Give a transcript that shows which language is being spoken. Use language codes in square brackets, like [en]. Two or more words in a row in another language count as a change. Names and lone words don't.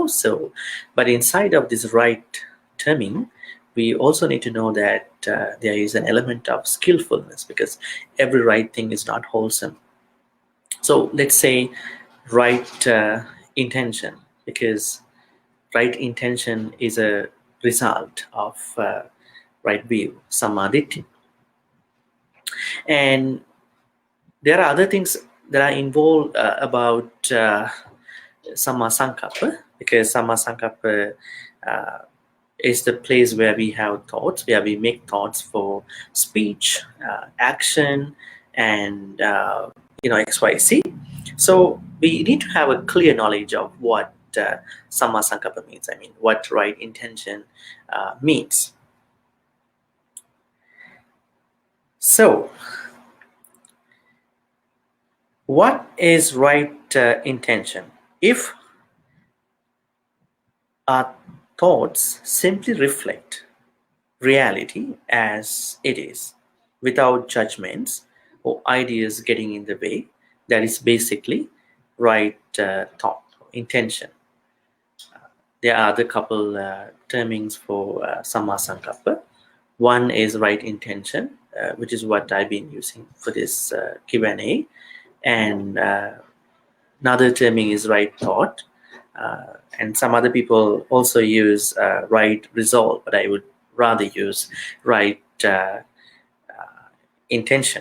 [en] So, but inside of this right terming, we also need to know that there is an element of skillfulness, because every right thing is not wholesome. So let's say right intention, because right intention is a result of right view, sammā-diṭṭhi. And there are other things that are involved about sammā-sankappo, because sammā-sankappo is the place where we have thoughts, where we make thoughts for speech, action, and XYZ. So we need to have a clear knowledge of what sammā-sankappo means. I mean, what right intention means. So, what is right intention? If our thoughts simply reflect reality as it is, without judgments or ideas getting in the way, that is basically right thought, intention. There are the couple termings for sammā-sankappo. One is right intention, which is what I've been using for this Q&A. And another terming is right thought. And some other people also use right resolve, but I would rather use right intention.